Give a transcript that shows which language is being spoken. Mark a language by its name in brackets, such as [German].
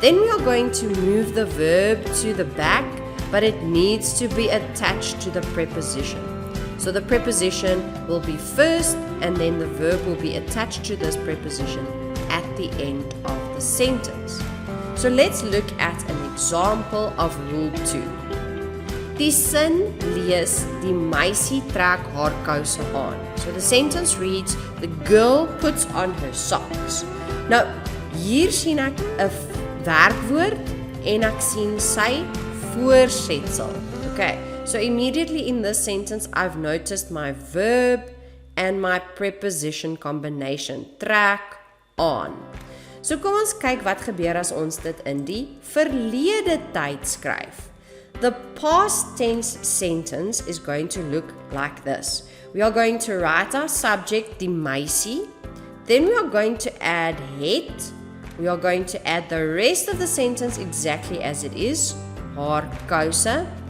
[English] Then we are going to move the verb to the back, but it needs to be attached to the preposition. So the preposition will be first, and then the verb will be attached to this preposition at the end of the sentence. So let's look at an example of rule 2. [Afrikaans] Die sin lees, die meisie trek haar kouse aan. [English] So the sentence reads, the girl puts on her socks. [Afrikaans] Nou, hier sien ek 'n werkwoord en ek sien sy voorsetsel. [English] Okay, so immediately in this sentence I've noticed my verb and my preposition combination, trek aan. [Afrikaans] So kom ons kyk wat gebeur as ons dit in die verlede tyd skryf. [English] The past tense sentence is going to look like this. We are going to write our subject, [Afrikaans] die meisie. [English] Then we are going to add het. We are going to add the rest of the sentence exactly as it is, [Afrikaans] haar kouse.